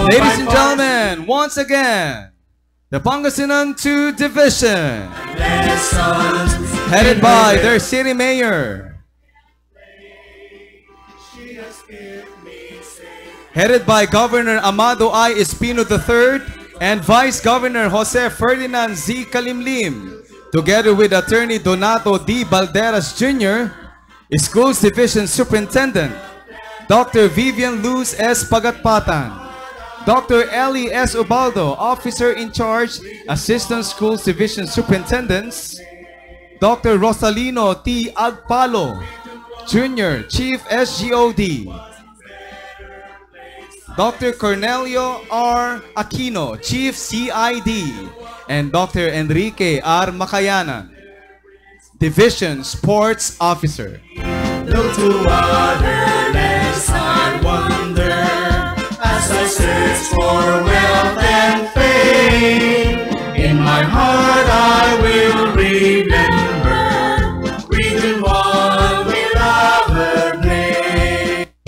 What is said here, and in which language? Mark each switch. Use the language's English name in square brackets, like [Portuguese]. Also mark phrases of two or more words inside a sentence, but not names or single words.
[English] Ladies and gentlemen, once again, the Pangasinan 2 division, Lessons headed by their city mayor, headed by Governor Amado I. Espino III and Vice Governor Jose Ferdinand Z. Kalimlim, together with Attorney Donato D. Balderas Jr., Schools Division Superintendent, Dr. Vivian Luz S. Pagatpatan, Dr. Ellie S. Ubaldo, Officer in Charge, Assistant Schools Division Superintendents, Dr. Rosalino T. Agpalo, Jr., Chief SGOD, Dr. Cornelio R. Aquino, Chief CID, and Dr. Enrique R. Macayanan, Division Sports Officer. Look to other lands, I wonder, as I search for wealth and fame. In my heart I will remember Region 1 beloved name.